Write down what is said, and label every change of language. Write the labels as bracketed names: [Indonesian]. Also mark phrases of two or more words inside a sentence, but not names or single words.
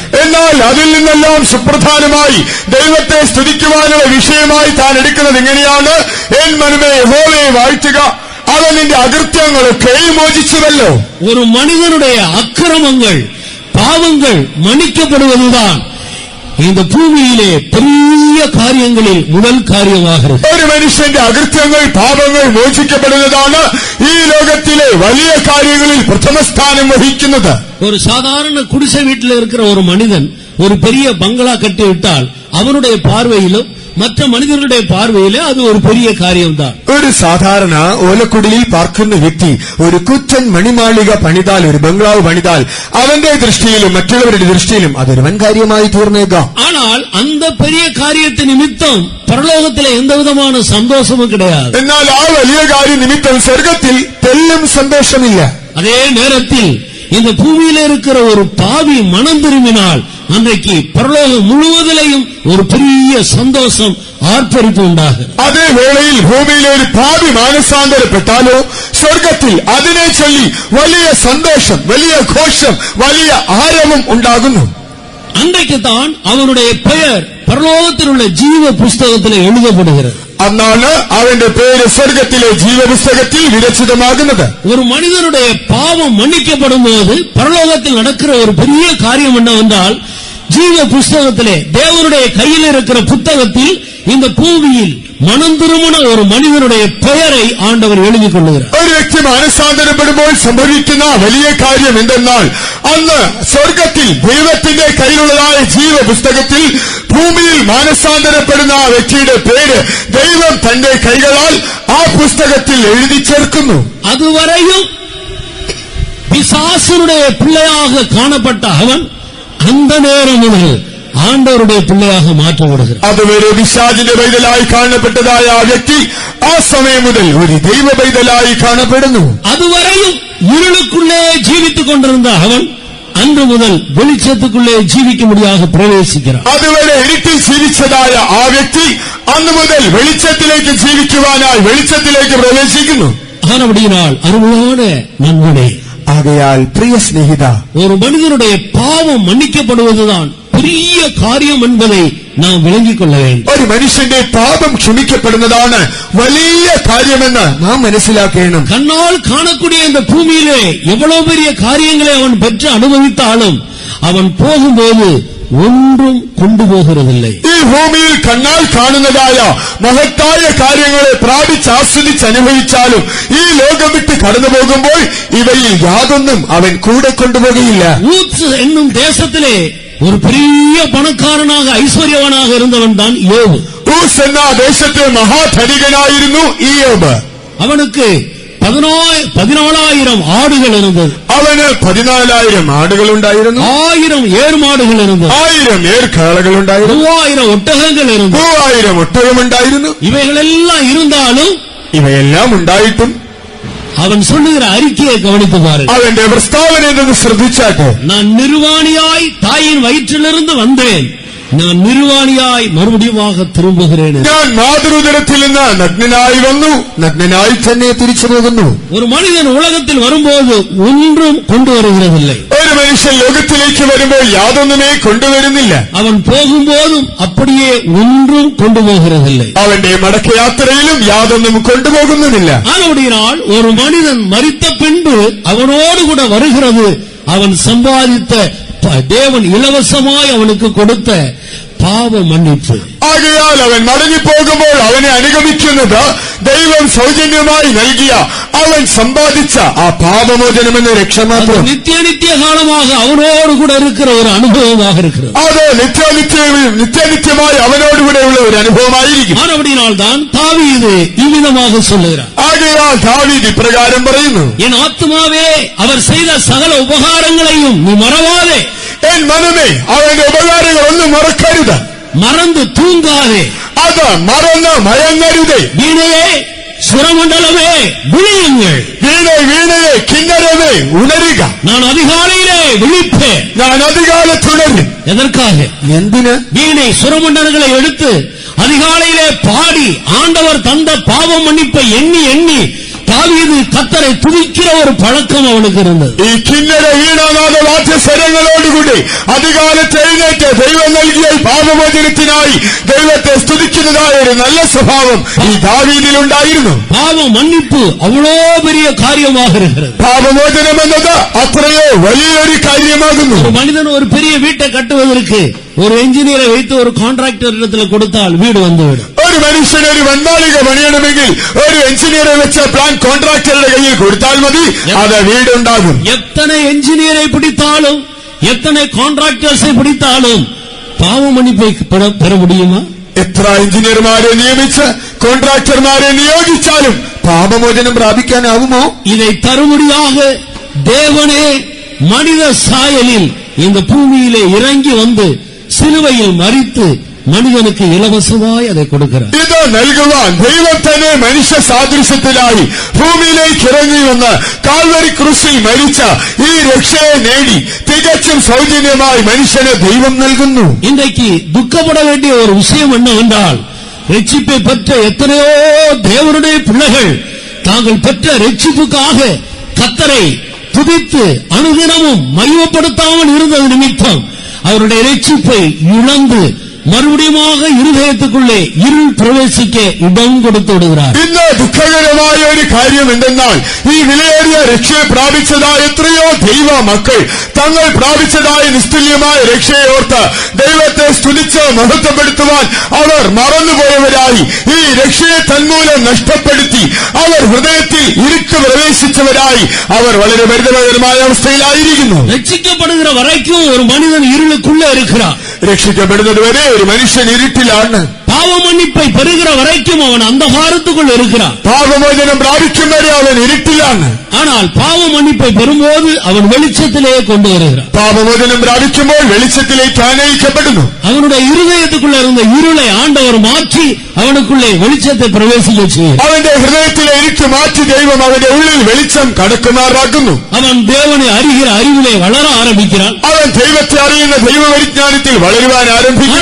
[Malayalam] എന്നാൽ അതിൽ നിന്നെല്ലാം സുപ്രധാനമായി ദൈവത്തെ സ്തുതിക്കുവാനുള്ള വിഷയമായി താൻ എടുക്കുന്നത് എങ്ങനെയാണ്? എൻ മനമേ യഹോവയെ വാഴ്ത്തുക, അവൻ നിന്റെ അകൃത്യങ്ങളൊക്കെ മോചിച്ചുവല്ലോ. [Tamil] ஒரு மனிதனுடைய அக்கிரமங்கள், பாவங்கள் மன்னிக்கப்படுவதுதான் இந்த பூமியிலே பெரிய காரியங்களில் முதல் காரியமாகிறது. [Malayalam] ഒരു മനുഷ്യന്റെ അകൃത്യങ്ങൾ പാപങ്ങൾ മോചിക്കപ്പെടുന്നതാണ് ഈ ലോകത്തിലെ വലിയ കാര്യങ്ങളിൽ പ്രഥമസ്ഥാനം വഹിക്കുന്നത്. [Tamil] ஒரு சாதாரண குடிசை வீட்டில் இருக்கிற ஒரு மனிதன் ஒரு பெரிய பங்களா கட்டிவிட்டால் அவனுடைய பார்வையிலும் மற்ற மனிதர்களுடைய பார்வையிலே அது ஒரு பெரிய காரியம்தான். [Malayalam] ഒരു സാധാരണ ഓലക്കുടിലിൽ പാർക്കുന്ന വ്യക്തി ഒരു കുറ്റൻ മണിമാളിക പണിതാൽ, ഒരു ബംഗ്ലാവ് പണിതാൽ അവന്റെ ദൃഷ്ടിയിലും മറ്റുള്ളവരുടെ ദൃഷ്ടിയിലും അതൊരു വൻ കാര്യമായി തീർന്നേക്കാം. [Tamil] ஆனால் அந்த பெரிய காரியத்தை நிமித்தம் பரலோகத்திலே எந்த விதமான சந்தோஷமும் கிடையாது. [Malayalam] എന്നാൽ ആ വലിയ കാര്യം നിമിത്തം സ്വർഗത്തിൽ തെല്ലും സന്തോഷമില്ല. [Tamil] அதே நேரத்தில் இந்த பூமியில இருக்கிற ஒரு பாவி மனம் திரும்பினால் அன்றைக்கு பரலோகம் முழுவதிலையும் ஒரு பெரிய சந்தோஷம் [Malayalam] ആർപ്പരിപ്പ് ഉണ്ടാകും. അതേ വേളയിൽ ഭൂമിയിലെ ഒരു പാപി മാനസാന്തരപ്പെട്ടാലോ സ്വർഗത്തിൽ അതിനെ ചൊല്ലി വലിയ സന്തോഷം, വലിയ ഘോഷം, വലിയ ആരവം ഉണ്ടാകുന്നു. [Tamil] அன்றைக்குத்தான் அவனுடைய பெயர் பரலோகத்தில் உள்ள ஜீவ புஸ்தகத்தில் எழுதப்படுகிறது. [Malayalam] അന്നാണ് അവന്റെ പേര് സ്വർഗത്തിലെ ജീവപുസ്തകത്തിൽ വിരചിതമാകുന്നത്. [Tamil] ஒரு மனிதனுடைய பாவம் மன்னிக்கப்படும் போது பரலோகத்தில் நடக்கிற ஒரு பெரிய காரியம் என்னவென்றால், ஜீவ புஸ்தகத்திலே தேவனுடைய கையில் இருக்கிற புத்தகத்தில் இந்த பூமியில் மனம் திரும்பின ஒரு மனிதனுடைய பெயரை ஆண்டவர் எழுதிக் கொள்ளுகிறார். [Malayalam] ഒരു വ്യക്തി മാനസാന്തരപ്പെടുമ്പോൾ സംഭവിക്കുന്ന വലിയ കാര്യം എന്തെന്നാൽ, അന്ന് സ്വർഗത്തിൽ ദൈവത്തിന്റെ കയ്യിലുള്ളതായ ജീവപുസ്തകത്തിൽ ഭൂമിയിൽ മാനസാന്തരപ്പെടുന്ന ആ വ്യക്തിയുടെ പേര് ദൈവം തന്റെ കൈകളാൽ ആ പുസ്തകത്തിൽ എഴുതി ചേർക്കുന്നു. [Tamil] അതുവരെയും பிசாசுடைய பிள்ளையாக காணப்பட்ட அவன் அந்த நேரம் முதல் ஆண்டவருடைய பிள்ளையாக மாற்றப்படுகிறார். [Malayalam] അതുവരെ പിശാചിന്റെ പൈതലായി കാണപ്പെട്ടതായ ആ വ്യക്തി ആ സമയം മുതൽ ഒരു ദൈവ പൈതലായി കാണപ്പെടുന്നു. [Tamil] அதுவரையும் இருளுக்குள்ளே ஜீவித்துக் கொண்டிருந்த அவன் அன்று முதல் வெளிச்சத்துக்குள்ளே ஜீவிக்கும்படியாக பிரவேசிக்கிறார். [Malayalam] അതുവരെ ഇരുട്ടിൽ ജീവിച്ചതായ ആ വ്യക്തി അന്ന് മുതൽ വെളിച്ചത്തിലേക്ക് ജീവിക്കുവാനായി വെളിച്ചത്തിലേക്ക് പ്രവേശിക്കുന്നു. [Tamil] ஆனபடியினால் அருமையான நண்பனே, [Malayalam] ആകയാൽ പ്രിയ സ്നേഹിത, [Tamil] ஒரு மனிதனுடைய பாவம் மன்னிக்கப்படுவதுதான் பெரிய காரியம் என்பதை நாம் விளங்கிக் கொள்ள வேண்டும். [Malayalam] ഒരു മനുഷ്യന്റെ പാപം ക്ഷമിക്കപ്പെടുന്നതാണ് വലിയ കാര്യമെന്ന് നാം മനസ്സിലാക്കണം. [Tamil] கண்ணால் காணக்கூடிய இந்த பூமியிலே எவ்வளவு பெரிய காரியங்களை அவன் பெற்று அனுபவித்தாலும் அவன் போகும்போது ஒன்றும் கொண்டு போகிறதில்லை. [Malayalam] ഈ ഭൂമിയിൽ കണ്ണാൽ കാണുന്നതായ മഹത്തായ കാര്യങ്ങളെ പ്രാപിച്ച് ആസ്വദിച്ച് അനുഭവിച്ചാലും ഈ ലോകം വിട്ട് കടന്നു പോകുമ്പോൾ ഇവയിൽ യാതൊന്നും അവൻ കൂടെ കൊണ്ടുപോകുകയില്ല. [Tamil] ஊத்ஸ் என்னும் தேசத்திலே ஒரு பெரிய பணக்காரனாக ஐஸ்வர்யவனாக இருந்தவன் தான் யோபு. [Malayalam] ഊസ് എന്ന ദേശത്തെ മഹാധനികനായിരുന്നു ഇയ്യോബ്. [Tamil] அவனுக்கு 14,000 ஆடுகள் இருந்தது. [Malayalam] അവന് 14,000 ആടുകൾ ഉണ്ടായിരുന്നു. [Tamil] 1000 ഏർമാടുകൾ இருந்தது. [Malayalam] 1000 ഏർക്കാളകൾ ഉണ്ടായിരുന്നു. [Tamil] 3000 ഒട്ടകങ്ങൾ இருந்தது. [Malayalam] 3000 ഒട്ടകമുണ്ടായിരുന്നു. [Tamil] இவைகளெல்லாம் இருந்தாலும் [Malayalam] ഇവയെല്ലാം ഉണ്ടായിട്ടും [Tamil] அவன் சொல்லுகிற அறிக்கையை கவனித்து பாருங்கள். [Malayalam] അവന്റെ പ്രസ്താവന എന്തെന്ന് ശ്രദ്ധിച്ചാട്ടെ. [Tamil] நான் நிர்வாணியாய் தாயின் வயிற்றிலிருந்து வந்தேன், நான் நிர்வாணியாய் மறுபடியுமாக திரும்புகிறேன். [Malayalam] ഞാൻ മാതൃദരത്തിൽ നിന്ന് നഗ്നനായി വന്നു, നഗ്നനായി തന്നെ തിരിച്ചു പോകുന്നു. [Tamil] ஒரு மனிதன் உலகத்தில் வரும்போது ஒன்றும் கொண்டு வருகிறதில்லை. [Malayalam] ഒരു മനുഷ്യൻ ലോകത്തിലേക്ക് വരുമ്പോൾ യാതൊന്നുമേ കൊണ്ടുവരുന്നില്ല. [Tamil] அவன் போகும்போதும் அப்படியே ஒன்றும் கொண்டு போகிறதில்லை. [Malayalam] അവന്റെ മടക്കയാത്രയിലും യാതൊന്നും കൊണ്ടുപോകുന്നുമില്ല. [Tamil] ஆனபடியால் ஒரு மனிதன் மரித்த பின்பு அவனோடு கூட வருகிறது அவன் சம்பாதித்த தேவன் இலவசமாய் அவனுக்கு கொடுத்த പാപ മன்னிப்பு. [Malayalam] ആകയാൽ അവൻ മടങ്ങിപ്പോകുമ്പോൾ അവനെ അനുഗമിക്കുന്നത് ദൈവം സൗജന്യമായി നൽകിയ അവൻ സമ്പാദിച്ച ആ പാപമോചനമെന്ന രക്ഷ മാത്രം. [Tamil] நித்திய காலமாக அவனோடு கூட இருக்கிற ஒரு அனுபவமாக இருக்கிறது. [Malayalam] അത് നിത്യനിത്യമായി അവനോടുകൂടെയുള്ള ഒരു അനുഭവമായിരിക്കും. [Tamil] ஆனபடியால் தான் தாவீது இவ்விதமாக சொல்லுகிறார். [Malayalam] ആകയാൽ ദാവീദ് ഇപ്രകാരം പറയുന്നു, [Tamil] என் ஆத்துமாவே அவர் செய்த சகல உபகாரங்களையும் நீ மறவாதே. [Malayalam] എൻ മനമേ അവന്റെ ഉപകാരങ്ങൾ ഒന്നും മറക്കരുത്. [Tamil] மறந்து தூங்காதே. [Malayalam] അത് മറന്ന് മയങ്ങരുതേ. [Tamil] வீணையே சுரமண்டலமே விழியுங்கள். [Malayalam] വീണയെ കിന്നരമേ ഉണരുക. [Tamil] நான் அதிகாலையிலே விழிப்பேன். [Malayalam] ഞാൻ അധികാലത്തുണരും. [Tamil] எதற்காக? [Malayalam] എന്തിന്? [Tamil] வீணை சுரமண்டலங்களை எடுத்து அதிகாலையிலே பாடி ஆண்டவர் தந்த பாவ மன்னிப்பை எண்ணி எண்ணி தாவீது கர்த்தரை துதிக்கிற ஒரு பழக்கம் அவனுக்கு இருந்தது. [Malayalam] ഈ കിന്നര വീണാനാഥ വാദ്യസ്വരങ്ങളോടുകൂടി അധികാലത്ത് എഴുന്നേറ്റ് ദൈവം നൽകിയ പാപമോചനത്തിനായി ദൈവത്തെ സ്തുതിക്കുന്നതായ ഒരു നല്ല സ്വഭാവം ഈ ദാവീദിലുണ്ടായിരുന്നു. [Tamil] பாவ மன்னிப்பு அவ்வளோ பெரிய காரியமாக இருக்கிறது. [Malayalam] പാപമോചനം എന്നത് അത്രയോ വലിയൊരു കാര്യമാകുന്നു. [Tamil] ஒரு மனிதன் ஒரு பெரிய வீட்டை கட்டுவதற்கு ஒரு என்ஜினியரை வைத்து ஒரு கான்ட்ராக்டர் இடத்துல கொடுத்தால் வீடு வந்துவிடும். [Malayalam] ഒരു മനുഷ്യൻ ഒരു വൻമാളിക പണിയണമെങ്കിൽ ഒരു എഞ്ചിനീയറെ വെച്ച പ്ലാൻ കോൺട്രാക്ടറുടെ കയ്യിൽ കൊടുത്താൽ മതി, അത് വീടുണ്ടാകും. [Tamil] எத்தனை என்ஜினியரை பிடித்தாலும் எத்தனை கான்ட்ராக்டர்ஸை பிடித்தாலும் பாவ மன்னிப்பை பெற முடியுமா? [Malayalam] എത്ര എഞ്ചിനീയർമാരെ നിയമിച്ച് കോൺട്രാക്ടർമാരെ നിയോഗിച്ചാലും പാപമോചനം പ്രാപിക്കാനാവുമോ? [Tamil] இதை தரும்படியாக தேவனே மனித சாயலில் இந்த பூமியிலே இறங்கி வந்து சிலுவையில் மரித்து மனிதனுக்கு இலவசமாய் அதை கொடுக்கிறார். [Malayalam] ഇത് നൽകുവാൻ ദൈവം തന്നെ മനുഷ്യ സാദൃശ്യത്തിലായി ഭൂമിയിലേക്ക് ഇറങ്ങി വന്ന് കാൽവരി ക്രൂശിൽ മരിച്ച ഈ രക്ഷയെ നേടി തികച്ചും സൗജന്യമായി മനുഷ്യന് ദൈവം നൽകുന്നു. [Tamil] இன்றைக்கு துக்கப்பட வேண்டிய ஒரு விஷயம் என்னவென்றால், ரட்சிப்பை பெற்ற எத்தனையோ தேவனுடைய பிள்ளைகள் தாங்கள் பெற்ற ரட்சிப்புக்காக கர்த்தரை துதித்து அனுதினமும் மகிமைப்படுத்தாமல் இருந்தது நிமித்தம் அவருடைய ரட்சிப்பை இழந்து மறுபடியுமாக இருதயத்துக்குள்ளே இருள் பிரவேசிக்க இடம் கொடுத்து விடுகிறார். [Malayalam] ഇന്ന് ദുഃഖകരമായ ഒരു കാര്യം എന്തെന്നാൽ, ഈ വിലയേറിയ രക്ഷയെ പ്രാപിച്ചതായ എത്രയോ ദൈവ മക്കൾ തങ്ങൾ പ്രാപിച്ചതായ നിസ്തുല്യമായ രക്ഷയെ ഓർത്ത് ദൈവത്തെ സ്തുതിച്ച് മഹത്വപ്പെടുത്തുവാൻ അവർ മറന്നുപോയവരായി, ഈ രക്ഷയെ തന്മൂലം നഷ്ടപ്പെടുത്തി അവർ ഹൃദയത്തിൽ ഇരുട്ട് പ്രവേശിച്ചവരായി അവർ വളരെ പരിതാപകരമായ അവസ്ഥയിലായിരിക്കുന്നു. [Tamil] രക്ഷിക്കപ്പെടുகிற வரைக்கும் ஒரு மனிதன் இருளுக்குள்ளே இருக்கிறார். [Malayalam] രക്ഷിക്കപ്പെടുന്നതുവരെ ഒരു മനുഷ്യൻ ഇരുട്ടിലാണ്. [Tamil] பாவ மன்னிப்பை பெறுகிற வரைக்கும் அவன் அந்தகாரத்துக்குள் இருக்கிறான். [Malayalam] പാപമോചനം പ്രാപിക്കും വരെ അവൻ ഇരുട്ടിലാണ്. [Tamil] ஆனால் பாவ மன்னிப்பை பெறும்போது அவன் வெளிச்சத்திலே கொண்டு வருகிறான். [Malayalam] പാപമോചനം പ്രാപിക്കുമ്പോൾ വെളിച്ചത്തിലേക്ക് ആനയിക്കപ്പെടുന്നു. [Tamil] அவனுடைய இருதயத்துக்குள்ள இருந்த இருளை ஆண்டவர் மாற்றி அவனுக்குள்ளே வெளிச்சத்தை பிரவேசிக்க செய்யும். [Malayalam] അവന്റെ ഹൃദയത്തിലെ ഇരുട്ട് മാറ്റി ദൈവം അവന്റെ ഉള്ളിൽ വെളിച്ചം കടക്കുമാറാക്കുന്നു. [Tamil] அவன் தேவனை அறிகிற அறிவிலே வளர ஆரம்பிக்கிறான். [Malayalam] അവൻ ദൈവത്തെ അറിയുന്ന ദൈവപരിജ്ഞാനത്തിൽ വളരുവാൻ ആരംഭിക്കുന്നു.